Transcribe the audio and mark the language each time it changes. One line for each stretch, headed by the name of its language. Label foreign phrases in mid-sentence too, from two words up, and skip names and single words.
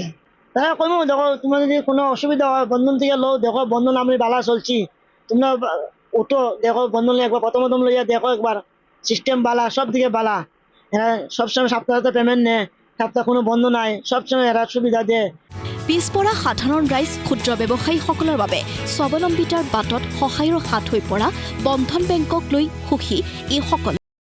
Bangla: তারা কইমু দেখো তোমার যদি কোনো অসুবিধা হয় বন্ধন থেকে লো, দেখো বন্ধন আমি বালা চলছি, তোমরা উঠো দেখো বন্ধন একবার প্রথম লইয়া দেখো একবার, সিস্টেম বালা, সব দিকে বালা। এরা সবসময় সপ্তাহে পেমেন্ট নেয়, সপ্তাহে কোনো বন্ধ নাই, সবসময় এরা সুবিধা দেয়।
Assamese: পিছপৰা সাধাৰণ ৰাইজ ক্ষুদ্ৰ ব্যৱসায়ীসকলৰ বাবে স্বাৱলম্বিতাৰ বাটত সহায়ৰ হাত হৈ পৰা বন্ধন বেংকক লৈ সুখী এইসকল